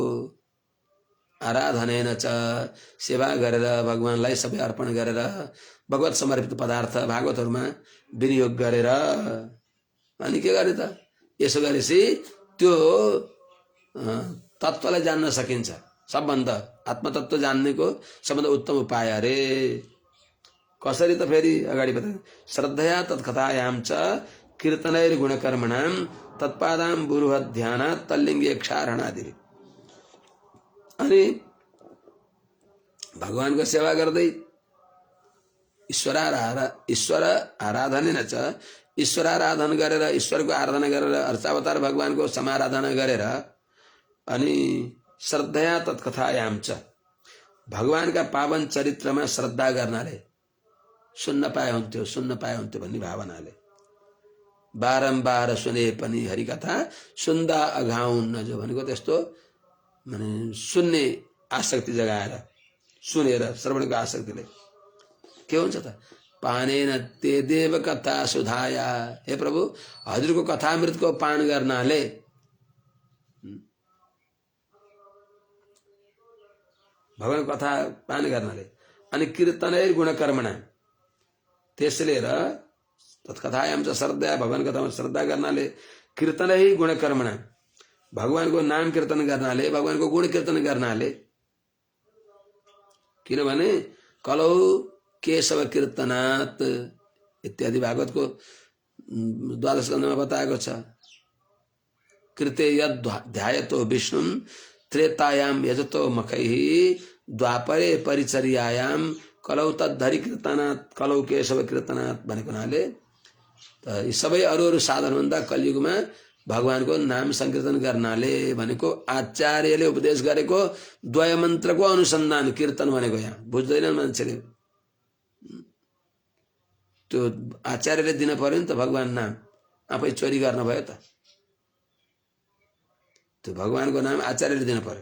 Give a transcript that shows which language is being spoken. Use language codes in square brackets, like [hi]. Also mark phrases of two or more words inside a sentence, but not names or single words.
[ne] आराधना छ, सेवा गरेर भगवानलाई सबै अर्पण गरेर भगवत समर्पित पदार्थ भागवतहरूमा विनियोग गरेर अनि के गर्ने त, यसो गरेपछि त्यो तत्त्वलाई जान्न सकिन्छ। सबभन्दा आत्मतत्त्व जान्नेको सबभन्दा उत्तम उपाय अरे। कसरी त फेरि अगाडि बता, [sa] श्रद्धया तत्कथायां च कीर्तनैर गुणकर्मणां तत्पादां बुरुह ध्यानात् तल्लिङ्गे क्षारणादि। [ne] अनि भगवानको सेवा गर्दै ईश्वर आराधना छ, ईश्वर आराधना गरेर ईश्वरको आराधना गरेर अर्चावतार भगवानको समाराधना गरेर अनि [sa] श्रद्धया तत्कथायां च [ne] भगवानका पावन चरित्रमा श्रद्धा गर्नाले सुन्न पाए हुन्थ्यो भन्ने भावनाले बारम्बार सुने पनि हरिकथा सुन्दा अघाउन्न जो भनेको त्यस्तो माने सुन्ने आसक्ति जगाएर सुनेर श्रवणको आसक्तिले के हुन्छ त, [sa] पानेन ते देव कथा सुधाया। [ne] हे प्रभु, हजुरको कथामृतको पान गर्नाले भगवान कथा पान गर्नाले अनि [sa] कीर्तनैर गुणकर्मणा [ne] त्यसले र [sa] तत्कथायां च [ne] श्रद्धा, भगवान कथामा श्रद्धा गर्नाले [sa] कीर्तनै गुणकर्मणा [ne] भगवानको नाम कीर्तन गर्नाले भगवानको गुण कीर्तन गर्नाले, किनभने [sa] कलौ केशव कीर्तनात् [ne] इत्यादि भागवतको 12 स्कन्धमा बताएको छ। [sa] कृते यद ध्यायतो विष्णुं त्रेतायां यजतो मखैः द्वापरे परिचर्यायां कलौ तद्धरि कीर्तनात् कलौ केशव कीर्तनात् [ne] भनेको हुनाले त यी सबै अरू साधनभन्दा कलियुगमा भगवानको नाम संकीर्तन गर्नाले भनेको आचार्यले उपदेश गरेको द्वय मन्त्रको अनुसन्धान कीर्तन भनेको। यहाँ बुझ्दैनन् मान्छेले, त्यो आचार्यले दिन पर्यो नि त भगवान नाम, आफै चोरी गर्न भयो त, त्यो भगवानको नाम आचार्यले दिन पर्यो।